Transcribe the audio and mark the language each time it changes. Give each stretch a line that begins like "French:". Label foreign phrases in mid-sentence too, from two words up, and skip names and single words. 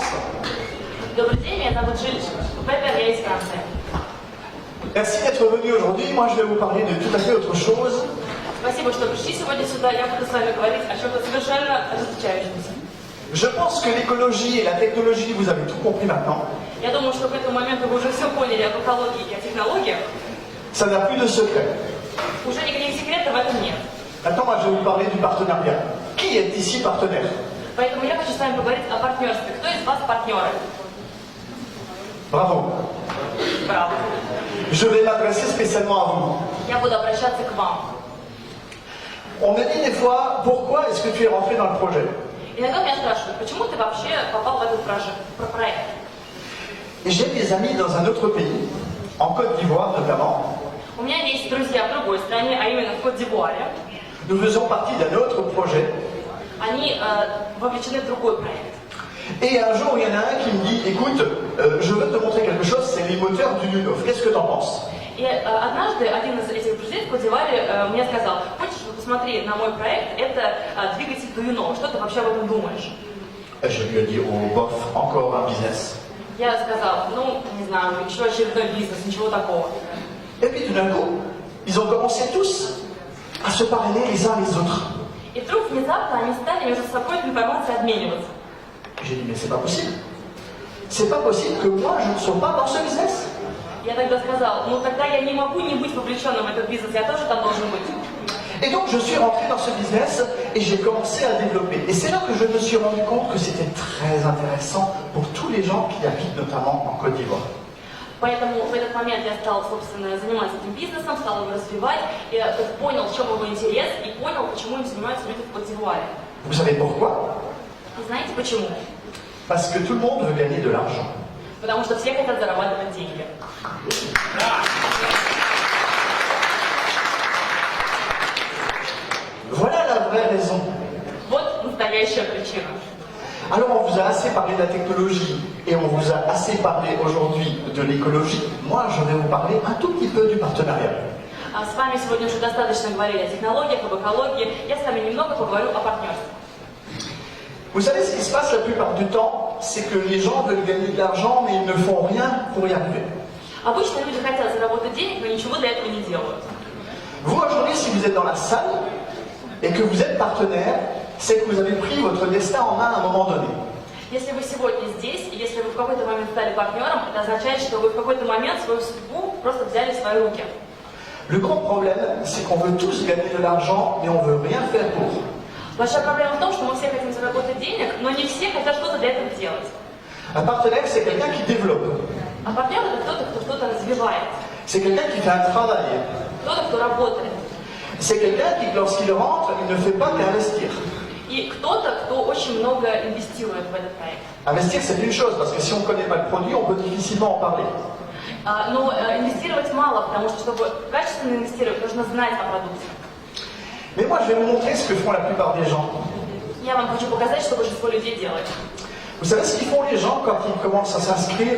Russian: Добрый день, меня зовут Жиль Пеппер, я из Франции.
French: Merci d'être venu aujourd'hui. Moi, je vais vous parler de tout à fait autre chose.
Russian: Спасибо, что пришли сегодня сюда. Я буду с вами говорить о чем-то совершенно различающемся.
French: Je pense que l'écologie et la technologie, vous avez tout compris maintenant.
Russian: Я думаю, что к этому моменту вы уже все поняли об экологии и о технологиях.
French: Ça n'a plus de secret.
Russian: Уже никаких секретов в этом нет.
French: Maintenant, moi, je vais vous parler du partenariat. Qui est ici partenaire?
Russian: Поэтому я хочу с вами поговорить о партнерстве. Кто из вас партнеры?
French: Bravo.
Russian: Браво.
French: Je vais m'adresser spécialement à vous.
Russian: Я буду обращаться к вам.
French: On me dit des fois, pourquoi est-ce que tu es rentré dans le projet?
Russian: Иногда меня спрашивают, почему ты вообще попал в этот проект?
French: Et j'ai des amis dans un autre pays, en Côte d'Ivoire notamment.
Russian: У меня есть друзья в другой стране, а именно в Кот-д'Ивуаре.
French: Nous faisons partie d'un autre projet.
Russian: Они вовлечены в другой проект.
French: Et un jour, il y en a un qui me dit, écoute, je veux te montrer quelque chose, c'est les moteurs du Lunoff. Qu'est-ce que tu en penses?
Russian: И однажды один из этих друзей в Кот-д'Ивуаре мне сказал, хочешь, посмотри на мой проект, это двигатель Дуюно, что ты вообще об этом думаешь?
French: Je lui ai dit, oh bof, encore un business.
Russian: Я сказал, ну, не знаю, еще очередной бизнес, ничего такого.
French: Et puis tout d'un coup, ils ont commencé tous à se parler les uns les autres.
Russian: И вдруг внезапно они стали между собой этой информацией обмениваться.
French: J'ai dit, mais c'est pas possible. C'est pas possible que moi, je ne sois pas dans ce business.
Russian: Я тогда сказал, ну тогда я не могу не быть вовлеченным в этот бизнес, я тоже там должен быть.
French: Et donc, je suis rentré dans ce business et j'ai commencé à développer. Et c'est là que je me suis rendu compte que c'était très intéressant pour tous les gens qui habitent notamment en Côte d'Ivoire.
Russian: Поэтому в этот момент я стал, собственно, заниматься этим бизнесом, стал его развивать, и понял, в чем его интерес, и понял, почему им занимаются люди в Кот-д'Ивуаре.
French: Vous savez pourquoi?
Russian: И знаете почему?
French: Parce que tout le monde veut gagner de l'argent.
Russian: Потому что все хотят зарабатывать деньги.
French: Voilà la vraie raison.
Russian: Вот настоящая причина.
French: Alors on vous a assez parlé de la technologie et on vous a assez parlé aujourd'hui de l'écologie. Moi, je vais vous parler un tout petit peu du partenariat.
Russian: С вами сегодня уже достаточно говорили о технологиях, об экологии. Я с вами немного поговорю о партнерстве.
French: Vous savez, ce qui se passe la plupart du temps, c'est que les gens veulent gagner de l'argent, mais ils ne font rien pour y arriver.
Russian: Обычно люди хотят заработать денег, но ничего для этого не делают.
French: Vous, aujourd'hui, si vous êtes dans la salle et que vous êtes partenaire, c'est que vous avez pris votre destin en main à un moment donné.
Russian: Если вы сегодня здесь, и если вы в какой-то момент стали партнером, это означает, что вы в какой-то момент свою судьбу просто взяли в свои руки.
French: Le grand problème, c'est qu'on veut tous gagner de l'argent, mais on ne veut rien faire pour.
Russian: Большая проблема в том, что мы все хотим заработать денег, но не все хотят что-то для этого делать.
French: Un partenaire, c'est quelqu'un qui développe.
Russian: А партнер это кто-то, кто что-то развивает.
French: C'est quelqu'un qui fait un travail.
Russian: Кто-то, кто работает.
French: C'est quelqu'un qui, lorsqu'il rentre, il ne fait pas qu'investir.
Russian: И кто-то, кто очень много инвестирует в этот проект.
French: Investir, c'est une chose, parce que si on ne connaît pas le produit, on peut difficilement en parler.
Russian: Но инвестировать мало, потому что, чтобы качественно инвестировать, нужно знать о продукте.
French: Mais moi, je vais vous montrer ce que font la plupart des gens.
Russian: Я вам хочу показать, что большинство людей делает.
French: Vous savez ce qu'ils font les gens quand ils commencent à s'inscrire?